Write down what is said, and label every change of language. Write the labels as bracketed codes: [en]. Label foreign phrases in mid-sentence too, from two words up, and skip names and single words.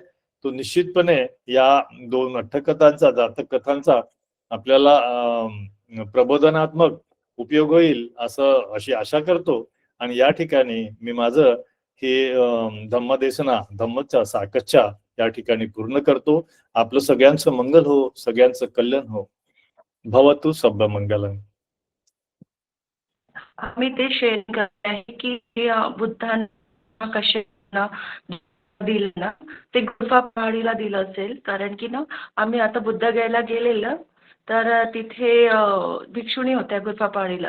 [mr] तो निश्चितपणे या 2 अट्टकथांचा जातक कथांचा आपल्याला प्रबोधनात्मक उपयोग होईल अशी आशा करतो. आणि या ठिकाणी मी माझं हे धम्मदेशना धम्मच्या साकच्छा या ठिकाणी पूर्ण करतो. आपलं सगळ्यांचं मंगल हो, सगळ्यांचं कल्याण हो. [pi] भवतु सब्ब मंगलम. [mr] आम्ही ते शेअर करत आहे की बुद्धांना कसे दिलं ना, ते गुफा पहाडीला दिलं असेल. कारण की ना आम्ही आता बुद्ध घ्यायला गेलेलं, तर तिथे भिक्षुणी होत्या गुरफापाळीला.